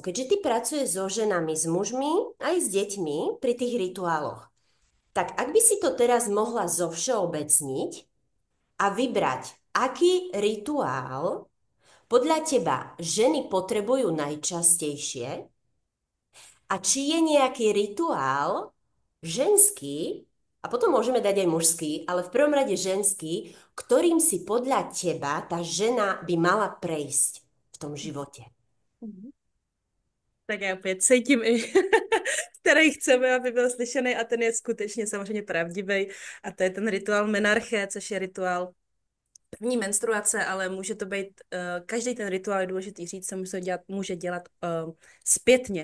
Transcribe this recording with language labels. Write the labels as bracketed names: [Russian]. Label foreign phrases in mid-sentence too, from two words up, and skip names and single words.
[Slovak] Keďže ty pracuješ so ženami, s mužmi, aj s deťmi pri tých rituáloch, tak ak by si to teraz mohla zovšeobecniť a vybrať, aký rituál podľa teba ženy potrebujú najčastejšie a či je nejaký rituál ženský, a potom môžeme dať aj mužský, ale v prvom rade ženský, ktorým si podľa teba tá žena by mala prejsť v tom živote. Mhm. [Czech] Tak já opět cítím i, který chceme, aby byl slyšený a ten je skutečně samozřejmě pravdivý. A to je ten rituál menarché, což je rituál první menstruace, ale může to být, každý ten rituál je důležitý říct, se může dělat zpětně.